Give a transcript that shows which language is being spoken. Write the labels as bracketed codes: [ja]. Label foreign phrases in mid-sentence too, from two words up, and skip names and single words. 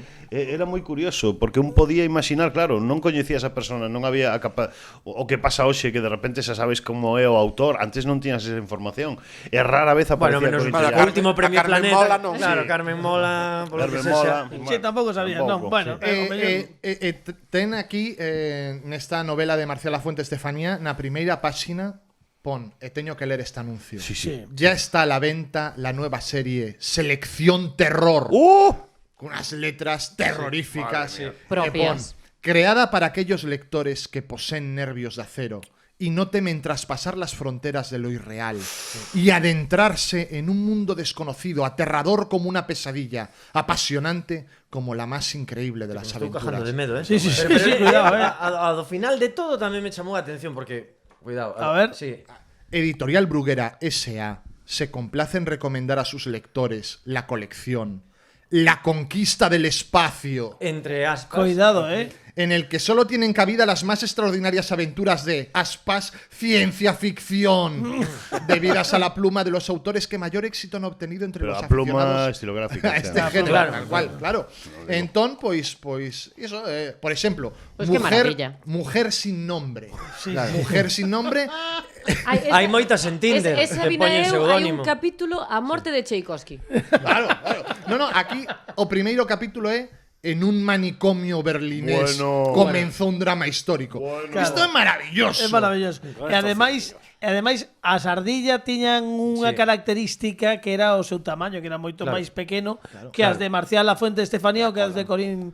[gl] Era moi curioso porque un podía imaginar, claro, non coñecía esa persona, non había o que pasa hoxe que de repente xa sabes como é o autor, antes non tiñas esa información. E rara vez aparecía menos o último premio Planeta. Mola, non. Claro, Carmen Mola, por Carmen Mola. Sí, tampouco sabía, non. Bueno, ten aquí nesta novela de Marcial Lafuente Estefanía, na primeira páxina pon, e teño que ler este anuncio. Sí. [es] Ya está a la venta la nueva serie Selección Terror. Con unas letras terroríficas propias. creada para aquellos lectores que poseen nervios de acero y no temen traspasar las fronteras de lo irreal y adentrarse en un mundo desconocido, aterrador como una pesadilla, apasionante como la más increíble de las [gl] Estou [es] aventuras. [gl] cajando de medo, Sí, sí, sí, Pero, sí, cuidado, ao final de todo tamén me chamou a atención porque, cuidado. A ver. Sí. [es] Editorial Bruguera S.A. se complace en recomendar a sus lectores la colección La Conquista del Espacio, [gl] Entre aspas. Cuidado, [es] en el que solo tienen cabida las más extraordinarias aventuras de aspas ciencia ficción, debidas a la pluma de los autores que mayor éxito han obtenido entre [gl] Pero [es] los [gl] a pluma [es] aficionados [gl] estilográfica. [es] a este género, [gl] claro, tal cual, claro. Entón, pois iso, por exemplo, Pois que maravilla. [es] Mujer sin nombre. [gl] Sí. [es] Mujer sin nombre. [gl] Hai moitas en Tinder Esa que poñen hai pseudónimo. un capítulo A morte de Tchaikovsky. Claro. No, aquí o primeiro capítulo é en un manicomio berlinés comenzou un drama histórico. Isto é maravilloso. É maravilloso. E ademais as ardillas tiñan unha característica que era o seu tamaño, que era moito máis pequeno que as de Marcial Lafuente Estefanía ou que as de Corín.